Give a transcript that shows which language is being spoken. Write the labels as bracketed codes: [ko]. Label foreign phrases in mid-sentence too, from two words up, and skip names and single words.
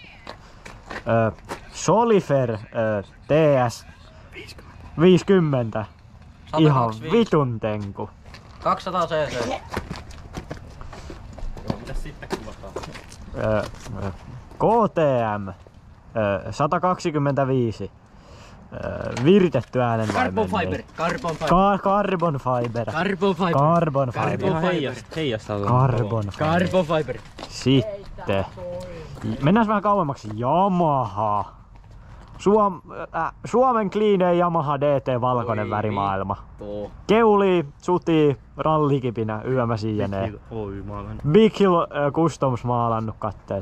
[fi] Solifer TS 50. Ihan vitun tenku. 200 cc. Joo, mitäs sitten kuvataan? KTM 125. Viritetty äänenvaimennin. [en] Carbon fiber. Carbon fiber. Carbon fiber. Carbon fiber. [fi] Ihan heijastaa. [en] Carbon fiber. Carbon fiber. [fi] Sitten. Mennään vähän kauemmaksi. Yamaha. Suomen cleanein Yamaha DT valkoinen värimaailma. Keuli, suti, rallikipinä, yömäsi jne. Big Hill Customs maalannut katteet.